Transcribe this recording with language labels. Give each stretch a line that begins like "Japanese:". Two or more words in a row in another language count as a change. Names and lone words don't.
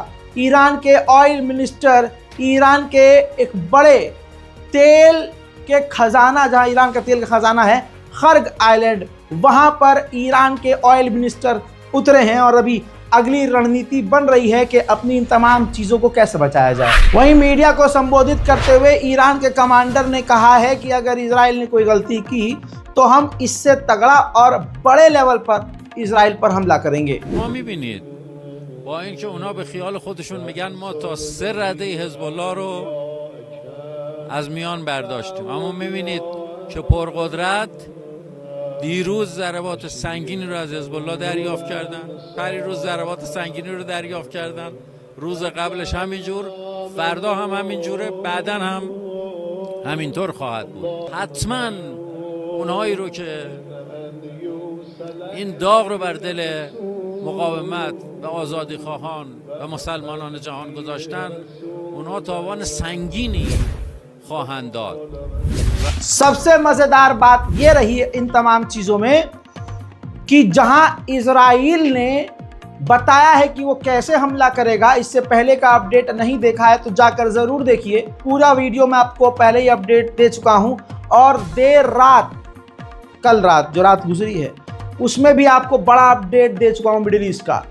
Hindi: ईरान के
English: oil minister,
Hindi: ईरान के एक बड़े तेल के खजाना, जहां ईरान का तेल का खजाना है, खर्ग आइलैंड, वहां पर ईरान के
English: oil minister
Hindi: उतरे हैं और अभी अगली रणनीति बन रही है कि अपनी इन तमाम चीज़ों को कैसे बचाया जाए। वहीं मीडिया को संबोधित करते हुए ईरान के कमांडर ने कहा है कि अगर इजराइल ने कोई गलती की तो हम इससे तगड़ा और बड़े लेवल पर इजराइल पर हमला करेंगे।
Persian: با اینکه اونا به خیال خودشون میگن ما تا 3 رده حزب الله رو از میان برداشتیم، اما میبینید که پرقدرت دیروز ضربات سنگینی رو از حزب الله دریافت کردن، پریروز ضربات سنگینی رو دریافت کردن، روز قبلش همینجور، فردا هم همینجوره، بعدا هم همینطور خواهد بود. حتما اونهایی رو که این داغ رو بر دل مقاومت و آزادی خواهان و مسلمانان جهان گذاشتن، اونها تاوان سنگینی خواهند داد.
Hindi: सबसे मजेदार बात यह रही है इन तमाम चीजों में कि जहां इजराइल ने बताया है कि वो कैसे हमला करेगा, इससे पहले का अपडेट नहीं देखा है तो जाकर जरूर देखिए। पूरा वीडियो मैं आपको पहले ही अपडेट दे चुका हूं और देर रात, कल रात जो रात गुजरी है उसमें भी आपको बड़ा अपडेट दे चुका हूं मिडिल ईस्ट का।